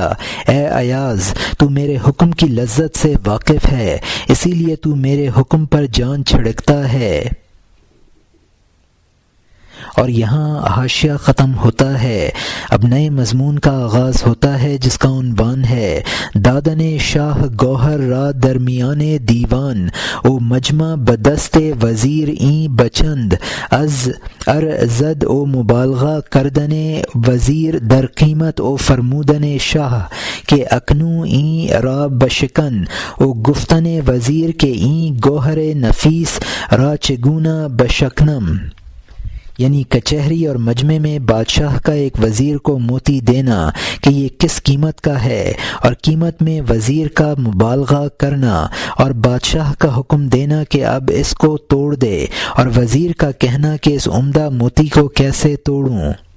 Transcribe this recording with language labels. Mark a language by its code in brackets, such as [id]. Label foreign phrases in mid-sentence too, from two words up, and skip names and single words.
[ur] اے ایاز، تو میرے حکم کی لذت سے واقف ہے، اسی لیے تو میرے حکم پر جان چھڑکتا ہے۔ اور یہاں حاشیہ ختم ہوتا ہے۔ اب نئے مضمون کا آغاز ہوتا ہے جس کا عنوان ہے [fa] دادن شاہ گوہر را درمیان دیوان او مجمع بدست وزیر این بچند از ارزد او مبالغہ کردن وزیر در قیمت او فرمودن شاہ کہ اکنوں این را بشکن او گفتن وزیر کے این گوہر نفیس را چگونہ بشکنم۔ [ur] یعنی کچہری اور مجمع میں بادشاہ کا ایک وزیر کو موتی دینا کہ یہ کس قیمت کا ہے، اور قیمت میں وزیر کا مبالغہ کرنا، اور بادشاہ کا حکم دینا کہ اب اس کو توڑ دے، اور وزیر کا کہنا کہ اس عمدہ موتی کو کیسے توڑوں۔